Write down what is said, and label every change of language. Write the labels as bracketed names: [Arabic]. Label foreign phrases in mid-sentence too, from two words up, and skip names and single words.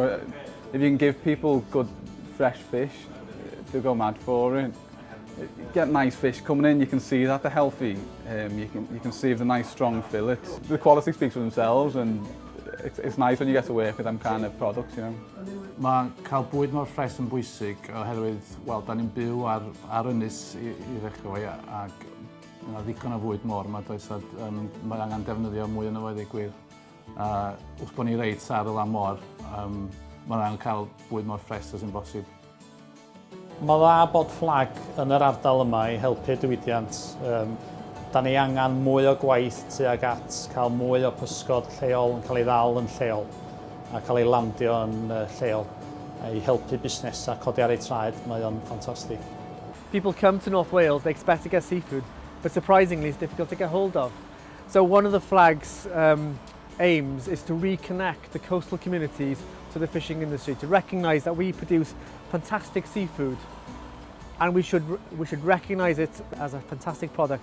[English] If you can give people good fresh fish, they'll go mad for it. You get nice fish coming in, you can see that they're healthy, you can see the nice strong fillets. The quality speaks for themselves and it's nice when you get to work with them kind of products, you know. [Welsh] Mae cael bwyd mor ffres yn bwysig oherwydd, wel, da ni'n byw ar ynys i ddechrau fo, ac yna ddigon o fwyd mor yma, does, mae angen defnyddio mwy yna fo i gwir. Wrth bod ni reit ar y lan môr, mae angen cael bwyd mor ffres as yn bosib. Mae dda bod fflag yn yr ardal yma i helpu diwydiant. Da ni angen mwy o gwaith tuag at cael mwy o pysgod lleol yn cael ei ddal yn lleol a cael ei landio yn lleol i helpu busnesau codi ar eu traed. Mae o'n ffantastig. [English] People come to North Wales, they expect to get seafood, but surprisingly it's difficult to get hold of. So one of the flag's aims is to reconnect the coastal communities to the fishing industry, to recognise that we produce fantastic seafood and we should recognise it as a fantastic product.